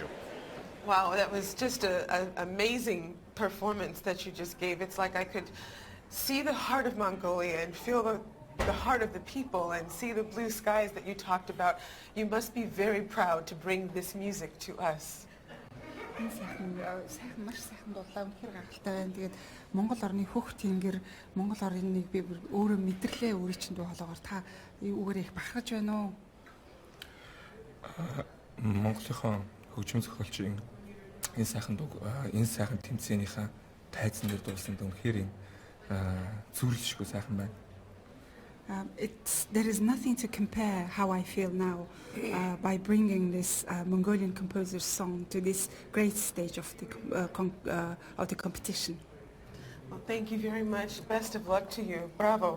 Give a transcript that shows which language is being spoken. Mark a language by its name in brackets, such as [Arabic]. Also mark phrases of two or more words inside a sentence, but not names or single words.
[English] Wow, that was just an amazing performance that you just gave. It's like I could see the heart of Mongolia and feel the heart of the people and see the blue skies that you talked about. You must be very proud to bring this music to us. [Mongolian] Энэ сайхан маш сайхан дуулаа үнэхээр гайхалтай байна. Тэгээд Монгол орны хөх тэнгэр Монгол орныг би өөрөө мэдэрлээ өөрийн чинь дуу хоолоогоор та үүгээр их бахархаж байна уу? Монголынхон хөгжим зохиолчийн энэ сайхан дуу энэ сайхан тэмцээнийхээ тайзан дээр дуулсан дуу үнэхээр зүрлэшгүй сайхан байна. [English] There is nothing to compare how I feel now by bringing this Mongolian composer's song to this great stage of the competition. Well, thank you very much. Best of luck to you. Bravo.